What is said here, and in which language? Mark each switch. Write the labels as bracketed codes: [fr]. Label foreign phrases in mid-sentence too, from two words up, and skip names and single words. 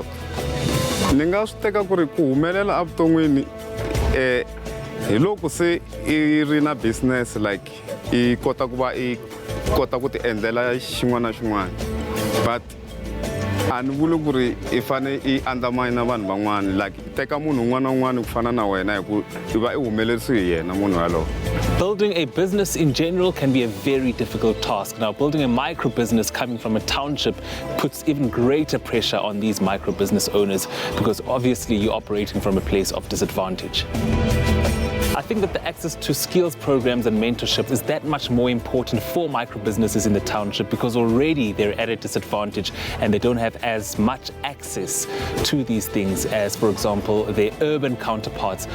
[ts] Ni nga swi teka ku ri ku humelela avuton'wini hi loko se I ri na business like I kota ku va I kota ku ti endlela xin'wana na xin'wana, but a ni vuli ku ri I fane I undermine vanhu van'wana, like teka munhu un'wana na un'wana ku fana na wena hi ku I va I humelerisiwe hi yena munhu yalowo. [en] Building a business in general can be a very difficult task. Now, building a micro business coming from a township puts even greater pressure on these micro business owners because obviously you're operating from a place of disadvantage. I think that the access to skills programs and mentorship is that much more important for micro businesses in the township because already they're at a disadvantage and they don't have as much access to these things as, for example, their urban counterparts.